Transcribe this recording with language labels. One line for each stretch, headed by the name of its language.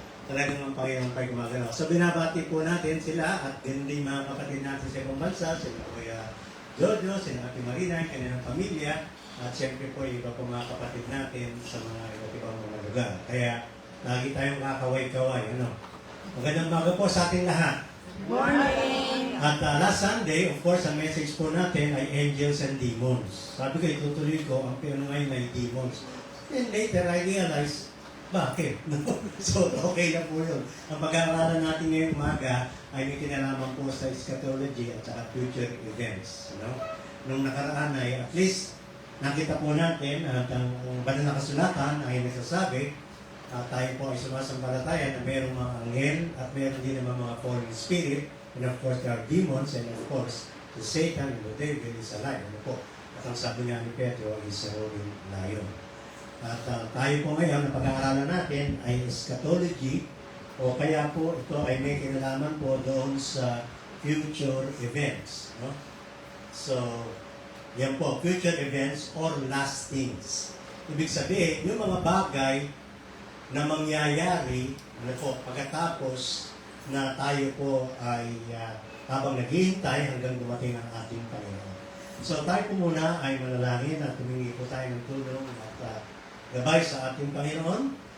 Filipino: Talagang ang Panginoon tayo gumagalaw. So binabati po natin sila at hindi mga kapatid natin sa ibang bansa, sila Kuya Jojo, sila Ate Marina, yung kanilang pamilya, at siyempre po yung iba po mga kapatid natin sa mga iba't ibang mga lugar. Kaya lagi tayong kakaway-kaway. Magandang umaga po sa ating lahat.
English: Morning. At last Sunday, of course,
Filipino: ang
English: message
Filipino: po natin ay
English: angels and demons.
Filipino: Sabi ko, itutuloy ko, ang piano ngayon ay demons.
English: Then later, I realized,
Filipino: bakit? So, okay na po yun. Ang pag-aaralan natin ngayong umaga ay may kinalaman po sa eschatology at saka future events. Nung nakaraan ay at least nakita po natin at ang banal na kasulatan ay nagsasabi tayo po ay sumasambalataya na mayroong mga anghel at mayroong din naman mga fallen spirit,
English: and of course there are demons, and of course the Satan and the devil is alive.
Filipino: At ang sabi nga ni Pedro ay
English: is a roaring lion.
Filipino: At tayo po ngayon, na pag-aaralan natin ay eschatology, o kaya po ito ay may kinalaman po doon sa future events.
English: So,
Filipino: yan po,
English: future events or last things.
Filipino: Ibig sabihin, yung mga bagay na mangyayari pagkatapos na tayo po ay habang naghihintay hanggang dumating ang ating Panginoon. So, tayo po muna ay manalangin at humingi po tayo ng tulong at gabay sa ating Panginoon.